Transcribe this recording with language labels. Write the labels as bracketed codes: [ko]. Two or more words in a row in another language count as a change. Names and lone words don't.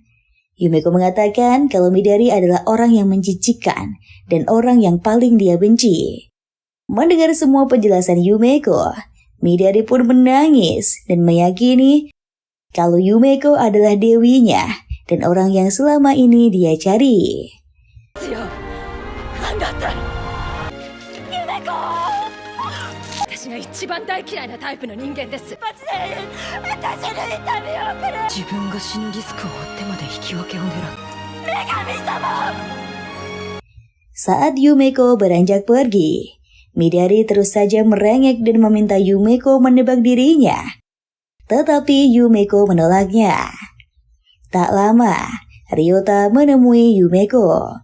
[id] Yumeko mengatakan kalau Midari adalah orang yang menjijikkan dan orang yang paling dia benci. Mendengar semua penjelasan Yumeko, Midari pun menangis dan meyakini kalau Yumeko adalah dewinya dan orang yang selama ini dia cari. [ja] 私が一番大嫌いなタイプの人間です。マジで私の痛みをくれ。自分が死ぬリスクを負ってまで引き分けを狙う。女神様。 [id] Saat Yumeko beranjak pergi, Midari terus saja merengek dan meminta Yumeko menebak dirinya. Tetapi Yumeko menolaknya. Tak lama, Ryota menemui Yumeko.